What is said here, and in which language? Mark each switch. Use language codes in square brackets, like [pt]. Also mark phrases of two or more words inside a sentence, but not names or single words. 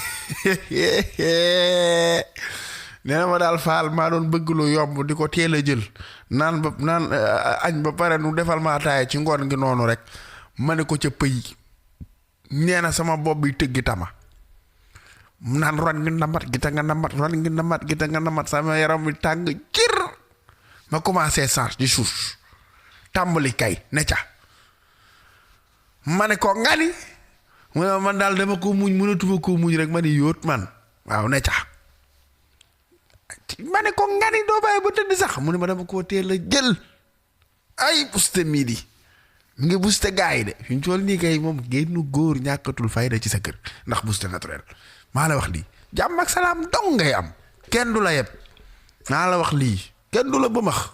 [wo] nee na ma daal Faal maa doon bëgg lu yomb di ko teel a jël naan añ ba pare nu defal ma ataaya ci ngoon gi noonu rek ma ne ko ca pëy nee na sama bopp bi tëggi tama naan ron ngi namat gita nga namat ron ngi namat gita nga namat sama yaram bi tàng jër ma [fr] commencé change [wo] di suus tàmbali kay ne ca ma ne ko ngani mu ne man daal dama ko muñ mënatuma ko muñ rek ma ni yóot man waaw ne ca ma ne ko ngani doo bàyyi ba tëdd sax mu ne ma dama koo teel a jël ay buste mii di mu ngi buste gaa yi de fi ñu toll nii kay moom génn góor ñàkkatul fayda ci sa kër ndax [fr] buste naturel [wo] maa la wax lii jàmm ak salaam dong ngay am kenn du la yeb maa la wax lii kenn du la bëmax